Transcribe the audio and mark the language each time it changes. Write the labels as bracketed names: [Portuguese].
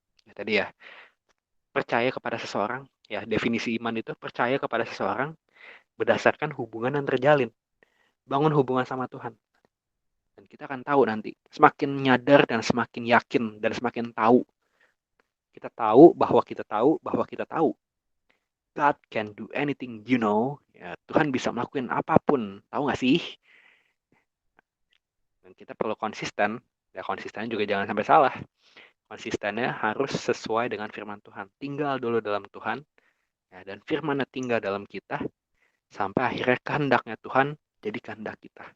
[Indonesian] Ya, tadi ya, percaya kepada seseorang, ya definisi iman itu percaya kepada seseorang berdasarkan hubungan yang terjalin. Bangun hubungan sama Tuhan. Dan kita akan tahu nanti, semakin nyadar dan semakin yakin dan semakin tahu. Kita tahu bahwa kita tahu bahwa kita tahu. [English] God can do anything, you know. [Indonesian] Ya, Tuhan bisa melakukan apapun. Tahu nggak sih? Dan kita perlu konsisten. Ya konsistennya juga jangan sampai salah. Konsistennya harus sesuai dengan firman Tuhan. Tinggal dulu dalam Tuhan. Ya, dan firman-Nya tinggal dalam kita. Sampai akhirnya kehendaknya Tuhan jadi kehendak kita.